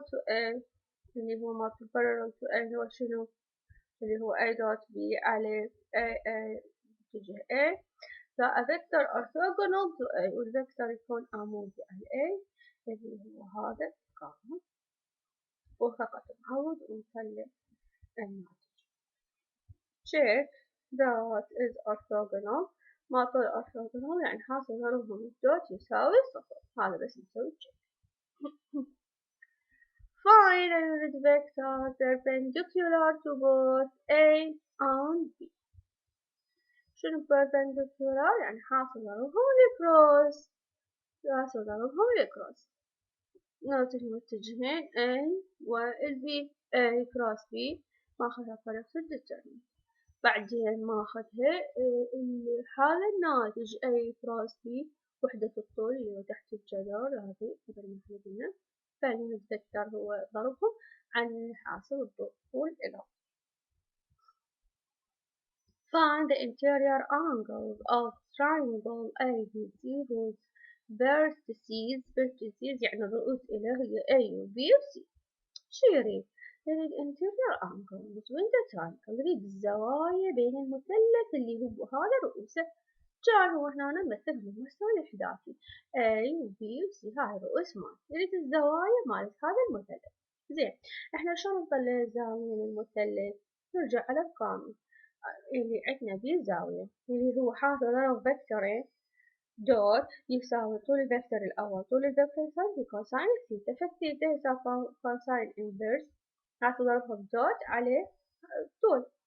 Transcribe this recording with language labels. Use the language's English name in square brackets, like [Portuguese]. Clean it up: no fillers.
[Arabic] A اللي هو مالت [English] parallel to A [Arabic] هو شنو؟ اللي هو A dot B على A اتجاه A، ذا [English] vector orthogonal to A [Arabic] والفيكتور يكون عمودي على A اللي هو هذا القانون، وفقط نعوض ونطلع الناتج. [English] check that is orthogonal. [Arabic] ما طول orthogonal يعني حاصل ضربهم الدوت يساوي صفر، هذا بس نسوي check. [English] Find a unit vector perpendicular to both A and B. [Arabic] شنو perpendicular؟ يعني حاصل ضربهم الكروس، حاصل ضربهم الكروس. ناتج متجهين A وال B. A كروس B ماخذها فرق في الديترمنت، بعدين ماخذها هذا الناتج A كروس B وحدة الطول اللي هو تحت الجدار هذه مثل ما احنا قلنا، فاليونت فيكتور هو ضربهم عن حاصل الطول إلى. [English] Find the interior angles of triangle ABC whose vertices [Arabic] يعني الرؤوس إلى هي A و B و C. شو يريد؟ يريد [English] interior angles between the triangle، [Arabic] يريد الزوايا بين المثلث اللي هو هذا رؤوسه. كان هو هنا نمثل بالمستوى الإحداثي A و B و C، هاي رؤوس مال، يريد الزوايا مالت هذا المثلث. زين، احنا شلون نطلع الزاوية من المثلث؟ نرجع على القانون اللي عندنا بيه زاوية اللي هو حاصل ضرب فيكتورين دوت يساوي طول الفيكتور الأول طول الفيكتور الثاني بكوساين الثيتا، فالثيتا يساوي كوساين انفرس حاصل ضربهم دوت على طول.